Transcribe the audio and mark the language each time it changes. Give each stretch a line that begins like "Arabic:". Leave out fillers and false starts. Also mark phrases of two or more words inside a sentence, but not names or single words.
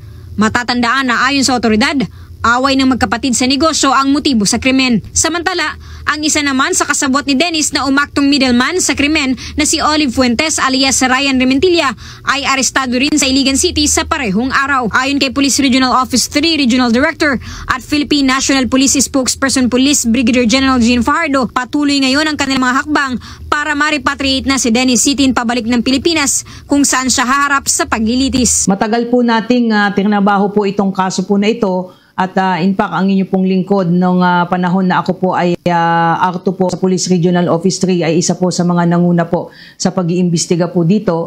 Filipino: Matatandaan na ayon sa otoridad, away ng magkapatid sa negosyo ang motibo sa krimen. Samantala, ang isa naman sa kasabot ni Dennis na umaktong middleman sa krimen na si Olive Fuentes alias Ryan Rementilla ay arestado rin sa Iligan City sa parehong araw. Ayon kay Police Regional Office 3 Regional Director at Philippine National Police Spokesperson Police Brigadier General Jean Fajardo, patuloy ngayon ang kanilang mga hakbang para ma-repatriate na si Dennis Sitin pabalik ng Pilipinas kung saan siya haharap sa paglilitis. Matagal po nating tinabaho po itong kaso po na ito. At
English: in fact,
Filipino: ang inyo pong lingkod nung panahon na ako po ay akto po sa Police Regional Office 3 ay isa po sa mga nanguna po sa pag-iimbestiga po dito.